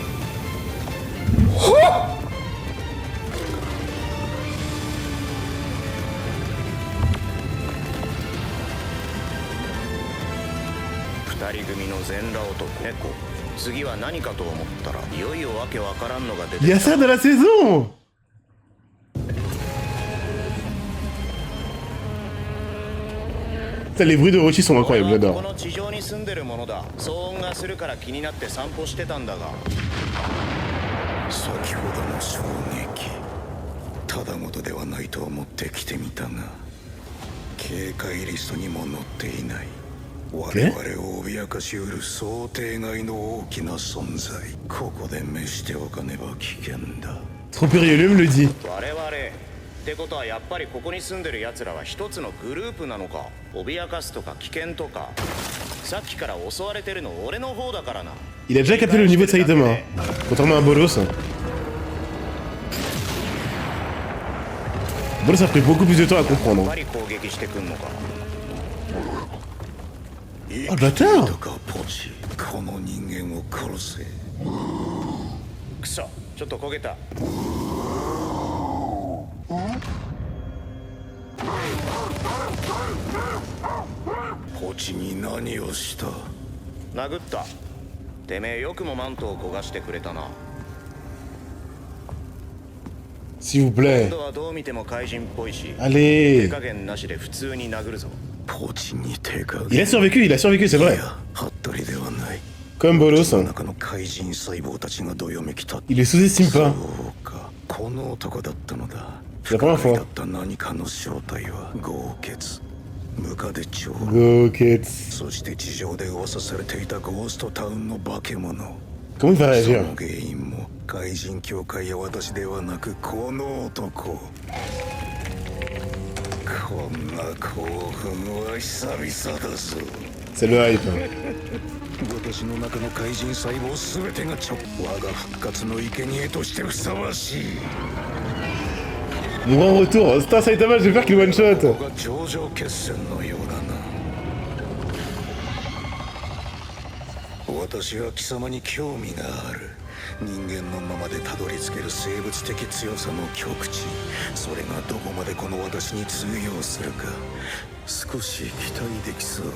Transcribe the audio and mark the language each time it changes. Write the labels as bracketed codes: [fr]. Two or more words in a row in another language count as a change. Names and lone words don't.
[ja] 二人組の全裸男猫。次は何かと思ったらいよいよわけわからんのが出てきた。 [fr] Y a ça dans la saison. Ça, les bruits de Orochi sont incroyables, [ja] こ [fr] j'adore. [ja] の地上に住んでるものだ。騒音がするから気になって散歩してたんだが。先ほどの衝撃、ただごとではないと思って来てみたが、警戒リストにも載っていない。我々を脅かしうる想定外の大きな存在。ここで召しておかねば危険だ。 [fr] Trop périolum le dit. [ja] 我々ってことはやっぱりここに住んでる奴らは一つのグループなのか。脅かすとか危険とか。さっきから襲われてるの俺の方だからな。 [fr] Il a déjà capté le niveau de Saitama. Contrairement à Bolos. Bolos a pris beaucoup plus de temps à comprendre. [ja] やっぱり攻撃してくんのか。 [fr] Oh le bâtard. [ja] ポチ、この人間を殺せ。くそ、ちょっと焦げた。ポチに何をした？殴った。てめえよくもマントを焦がしてくれたな。 [fr] S'il vous [ja] 今 [fr] plaît. [ja] 度はどう見ても怪人っぽいし。 [fr] Allez. [ja] 手加減なしで普通に殴るぞ。ポチに手加減。 [fr] Il a survécu, c'est vrai. [ja] 服部ではない。 [fr] Comme Bolos. [ja] 中の怪人細胞たちがどよめきた。 [fr] Il les sous-estime pas. [ja] そうか、この男だったのだ。 [fr] C'est la première [ja] 不可解 [fr] fois. [ja] だった何かの正体は豪傑。ムカデ町ゴーケツ。そして地上で噂されていたゴーストタウンの化け物。 [fr] Comment il va [ja] そ [fr] réagir? [ja] の原因も怪人協会や私ではなくこの男。こんな興奮は久々だぞ。 [fr] C'est le hype. [ja] 私の中の怪人細胞すべてが我が復活の生贄としてふさわしい。 [fr] Mon grand retour. Putain, Saitama, j'ai peur qu'il [en] one shot. [ja] ここが頂上決戦のようだな。私は貴様に興味がある。人間のままでたどり着ける生物的強さの極致、それがどこまでこの私に通用するか少し期待できそうだ。